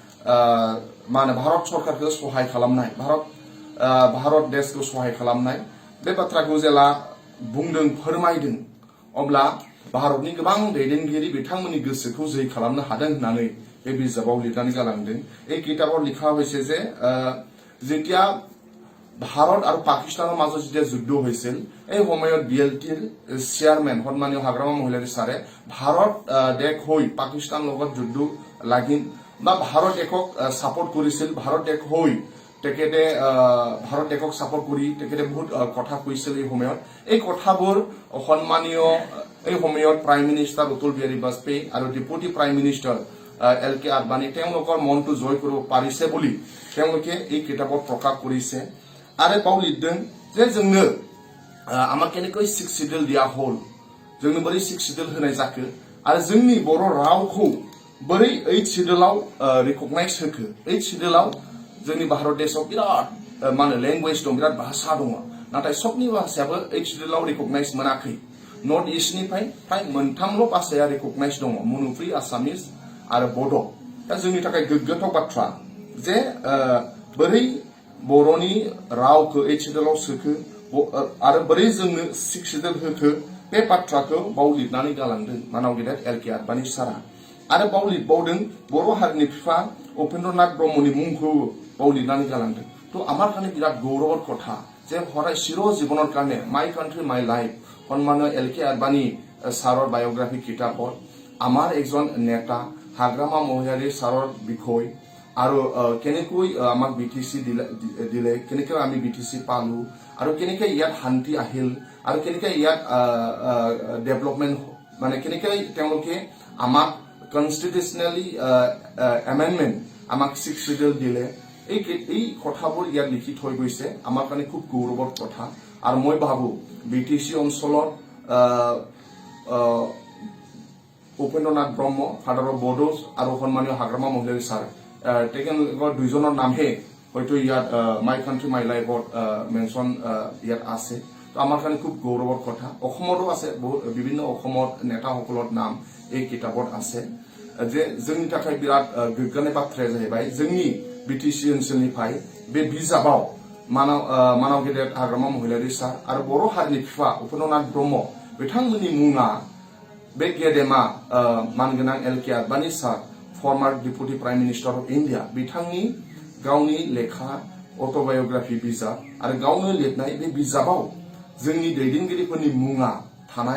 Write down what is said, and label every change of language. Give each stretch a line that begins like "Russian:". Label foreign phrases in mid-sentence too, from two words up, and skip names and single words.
Bodo: माने भारत सरकारखौ सहाय खालामनाय भारत देशखौ सहाय खालामनाय बे बाथ्राखौ जेला बुंदों फोरमायदों अब्ला भारतनि गोबां दैदेनगिरि बिथांमोननि गोसोखौ जै खालामनो हादों होननानै बे बिजाबाव लिरनानै गालांदों
Assamese: এই কিতাপত লিখা হৈছে যে যেতিয়া ভাৰত আৰু পাকিস্তানৰ মাজত যেতিয়া যুদ্ধ হৈছিল এই সময়ত বিএলটিৰ চেয়াৰম্যান সন্মানীয় হাগ্ৰামা মহিলাৰী সাৰে ভাৰত দেশ হৈ পাকিস্তান লগত যুদ্ধ লাগিল বা ভাৰত দেশক সাপোর্ট কৰিছিল ভাৰত দেশ হৈ তেখেতে ভাৰত দেশক সাপোর্ট কৰি তেখেতে বহুত কথা কৈছিল এই কথাবোৰ সন্মানীয় এই সময়ত
English: prime minister
Assamese: অতুল বিহাৰী বাজপেয়ী আৰু
English: deputy prime minister
Assamese: LK আদবানী তেওঁলোকৰ মনটো জয় কৰিব পাৰিছে বুলি তেওঁলোকে এই কিতাপত প্ৰকাশ কৰিছে আৰু
Bodo: बाव लिरदों जे जोंनो
Assamese: আমাৰ কেনেকৈ 6 শিডিউল দিয়া হল
Bodo: जोंनो बोरै 6 শিডিউল होनाय जाखो आरो जोंनि बर' रावखौ बोरै 8 শিডিউलाव रिकगनाइज होखो 8 শিডিউलाव जोंनि भारत देशआव बिराद माने ল্যাঙ্গুৱেজ दं बिराद भाषा दं नाथाय सबनि भाषायाबो 8 শিডিউलाव रिकगनाइज मोनाखै नर्थ इस्टनिफ्राय प्राय मोनथामल' भाषाया रिकगनाइज दं मनुफ्रि आसामिस आरो बड' दा जोंनि थाखाय गोग्गाथाव बाथ्रा जे बोरै बर'नि रावखौ 8 শিডিউलाव सोखो आरो बोरै जोंनो 6 শিডিউल होखो बे बाथ्राखौ बाव लिरनानै गालांदों मानगेरेट LK आदबानी सारा आरो बाव लिरबावदों बर' हारिनि बिफा उपेन्द्रनाथ ब्रह्मनि मुंखौ बाव लिरनानै गालांदों तो
Assamese: আমার কানে বিরাট গৌরবের কথা যে হরাই চির জীবনের কারণে মাই কান্ট্রি মাই লাইফ সন্মানীয় LK আদবানী সাৰৰ বায়োগ্রাফি কিতাপত আমার একজন নেতা হাগ্ৰামা মহিলাৰী সাৰৰ বিষয় আৰু কেনেকৈ আমাক বিটিসি দিলে কেনেকৈ আমি বিটিসি পালো আৰু কেনেকৈ ইয়াত শান্তি আহিল আৰু কেনেকৈ ইয়াত ডেভেলপমেন্ট মানে কেনেকৈ তেওঁলোকে আমাক
English: constitutionally amendment
Assamese: আমাক 6 শিডিউল দিলে এই কথাবোৰ ইয়াত লিখি থৈ গৈছে আমাৰ কাৰণে খুব গৌৰৱৰ কথা আৰু মই ভাবো বিটিসি অঞ্চলত उपेन्द्रनाथ ब्रह्म
English: father of Bodos
Assamese: আৰু সন্মানীয় হাগ্ৰামা মহিলাৰী চাৰ তেখেতলোকৰ দুইজনৰ নামহে হয়তো ইয়াত মাই কান্ট্রি মাই লাইফত মেনশন ইয়াত আছে তো আমাৰ কাৰণে খুব গৌৰৱৰ কথা অসমৰো আছে বিভিন্ন অসমৰ নেতাসকলৰ নাম এই কিতাপত আছে যে
Bodo: जोंनि थाखाय बिराद गोग्गानाय बाथ्राया जाहैबाय जोंनि बिटिसि ओनसोलनिफ्राय बे बिजाबाव मानगेरेट हाग्रामा महिलारी सार आरो बर' हारिनि बिफा उपेन्द्रनाथ ब्रह्म बिथांमोननि मुङा बे गेदेमा मानगोनां LK आदबानी सार
English: former deputy prime minister of India
Bodo: बिथांनि गावनि लेखा अट'बायोग्राफि बिजाब आरो गावनो लिरनाय बे बिजाबाव जोंनि दैदेनगिरिफोरनि मुङा थानाय